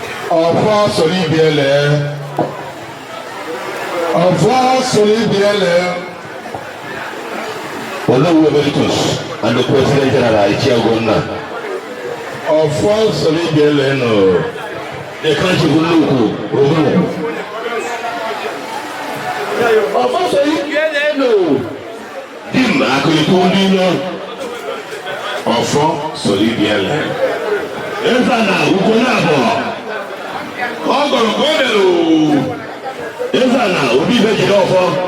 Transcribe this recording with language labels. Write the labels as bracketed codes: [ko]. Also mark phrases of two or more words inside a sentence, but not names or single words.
[ig] Ọfọsọ ibe ya lee. Ọfọsọ ibe ya lee. [en] Onowu Emeritus and the President General Ichie Ogonna. [ig] Ọfọsọ ibe ya lee nọ. [en] The country will look. [ig] Ọfọsọ ibe ya lee nọ. Dim akụlitu ndị ilo. Ọfọ so ibe ya lee. Eze na ugwu na abụọ. Ọ gọrọ ka o mere o. Eze na obi ibe jiri ọfọ.